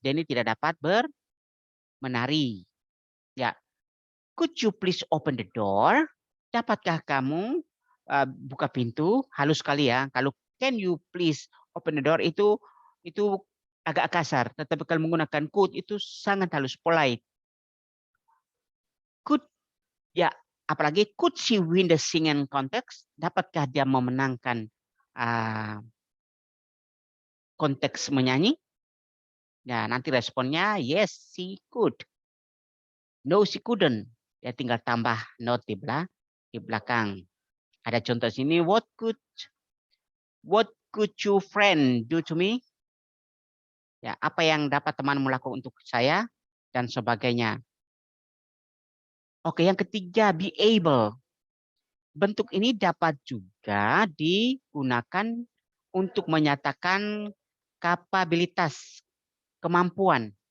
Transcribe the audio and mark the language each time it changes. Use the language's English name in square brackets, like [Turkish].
[Indonesian] Danny tidak dapat menari. Ya. [English] Could you please open the door? [Indonesian] Dapatkah kamu buka pintu? Halus sekali ya. Kalau [English] can you please open the door [Indonesian] itu agak kasar. Tetapi kalau menggunakan could itu sangat halus, polite. [English] Could [Indonesian] ya, apalagi [English] could she win the singing contest? [Indonesian] Dapatkah dia memenangkan konteks menyanyi? Ya, nanti responnya [English] yes, she could. No, she couldn't. [Indonesian] Ya tinggal tambah not di belakang. Ada contoh sini, [English] what could your friend do to me? [Indonesian] Ya, apa yang dapat temanmu lakukan untuk saya dan sebagainya. Oke, yang ketiga, be able. Bentuk ini dapat juga digunakan untuk menyatakan kapabilitas, kemampuan.